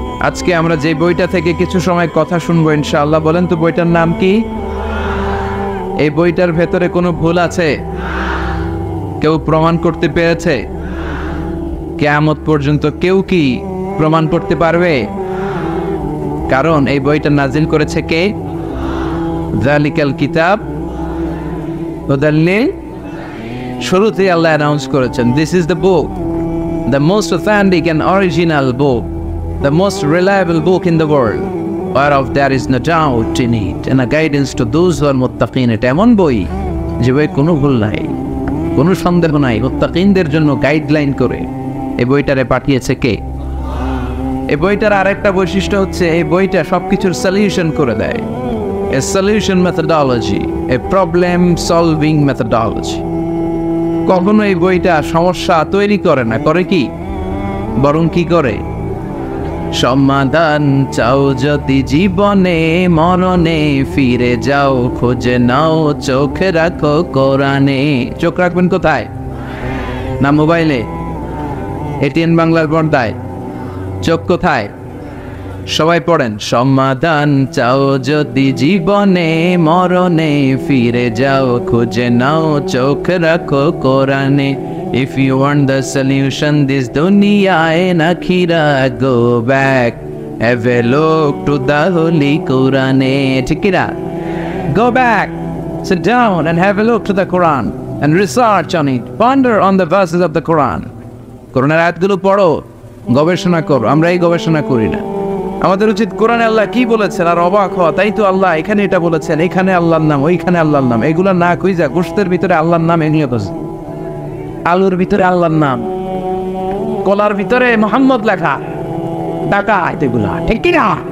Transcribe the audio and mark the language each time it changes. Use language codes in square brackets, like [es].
[bn] আজকে আমরা যে বইটা থেকে কিছু সময় কথা শুনবো ইনশাআল্লাহ, বলেন তো বইটার নাম কি? এই বইটার ভেতরে কোনো ভুল আছে? কেউ প্রমাণ করতে পেরেছে? কিয়ামত পর্যন্ত কেউ কি প্রমাণ করতে পারবে? কারণ এই বইটা নাজিল করেছে কে? [ar] যালিকাল কিতাব হুদাল লিল, [bn] শুরুতেই আল্লাহ অ্যানাউন্স করেছেন, [en] This is the book, the most authentic and original book, the most reliable book in the world, whereof there is no doubt in it, and a guidance to those who are muttaqin. [bn] এটা এমন বই যে বই কোনো ভুল নাই, কোনো সন্দেহ নাই, মুত্তাকিনদের জন্য গাইডলাইন করে এই বইটারে পাঠিয়েছে কে? এই বইটার আরেকটা বৈশিষ্ট্য হচ্ছে এই বইটা সবকিছুর সলিউশন করে দেয়। A solution methodology, A problem solving methodology. কখনো এই বইটা সমস্যা তৈরি করে না, করে কি? বরং কি করে? সমাধান চাও যদি জীবনে মরণে, ফিরে যাও খুঁজে নাও, চোখ রাখো কোরআনে। চোখ রাখবেন কোথায়? না মোবাইলে, এটিএন বাংলার পর্দায়? চোখ কোথায়? সবাই পড়েন, সমাধান চাও যদি জীবনে মরণে, ফিরে যাও খুঁজে নাও, চোখ রাখো কোরআনে। [en] If you want the solution this dunya and akhirah, go back, have a look to the holy Quran. [bn] ঠিক না? [en] Go back, sit down and have a look to the Quran and research on it, ponder on the verses of the Quran. [bn] কোরআনের আয়াতগুলো পড়ো, গবেষণা করো। আমরা এই গবেষণা করি না। আমাদের উচিত কোরআনে আল্লাহ কি বলেছেন আর অবাক হওয়া, তাই তো আল্লাহ এখানে এটা বলেছেন, এখানে আল্লাহর নাম, ওইখানে আল্লাহর নাম। এগুলো না খুঁজা গোশতের ভিতরে আল্লাহর নাম এগুলো খুঁজে, আলুর ভিতরে আল্লাহর নাম, কলার ভিতরে মোহাম্মদ লেখা, টাকা এগুলা, ঠিক কিনা?